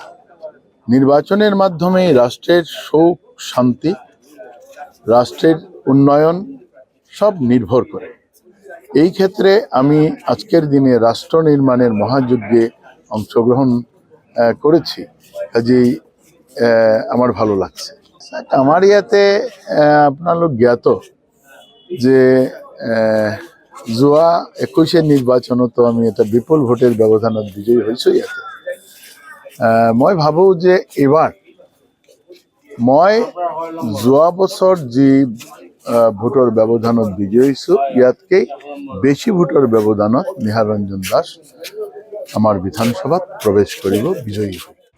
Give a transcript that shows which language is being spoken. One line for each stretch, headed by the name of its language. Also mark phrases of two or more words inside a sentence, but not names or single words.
Bangla: নির্বাচনের মাধ্যমে রাষ্ট্রের সুখ শান্তি, রাষ্ট্রের উন্নয়ন সব নির্ভর করে। এই ক্ষেত্রে আমি আজকের দিনে রাষ্ট্র নির্মাণের মহাযজ্ঞে অংশগ্রহণ করেছি, কাজেই আমার ভালো লাগছে।
Assamese: আমার ইয়াতে আপোনালোক জ্ঞাত যে যোৱা 21 নিৰ্বাচনতো আমি এটা বিপুল ভোটের ব্যৱধানত বিজয়ী হৈছো। ইয়াতে মই ভাবো যে এবাৰ মই যোৱা বছৰ যি ভোটৰ ব্যৱধানত বিজয়ী হৈছো, ইয়াতকৈ বেছি ভোটৰ ব্যৱধানত নিহাৰ ৰঞ্জন দাস আমাৰ বিধানসভাত প্ৰৱেশ কৰিব বিজয়ী হৈ।